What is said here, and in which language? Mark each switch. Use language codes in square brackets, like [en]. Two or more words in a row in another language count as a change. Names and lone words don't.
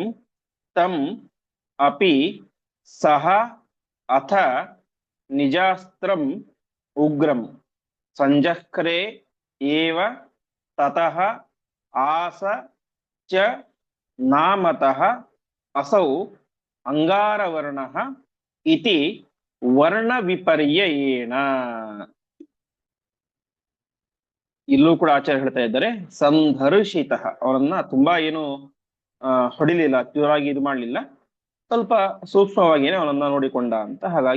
[sa] ತಂ ಅಪಿ ಸಹ ಅಥ ನಿಜಾಸ್ತ್ರಂ ಉಗ್ರಂ ಸಂಜಕ್ರೆ ಏವ ತತಃ ಆಸ ಚ ನಾಮತಃ ಅಸೌ ಅಂಗಾರವರ್ಣಃ ಇತಿ ವರ್ಣ ವಿಪರ್ಯಯೇಣ. [kn] ಇಲ್ಲೂ ಕೂಡ ಆಚಾರ್ಯ ಹೇಳ್ತಾ ಇದ್ದಾರೆ, ಸಂದರ್ಶಿತ, ಅವರನ್ನ ತುಂಬಾ ಏನು ಹೊಡಿಲಿಲ್ಲ, ಜೋರಾಗಿ ಇದು ಮಾಡ್ಲಿಲ್ಲ, ಸ್ವಲ್ಪ ಸೂಕ್ಷ್ಮವಾಗಿಯೇ ಅವನನ್ನ ನೋಡಿಕೊಂಡ ಅಂತ.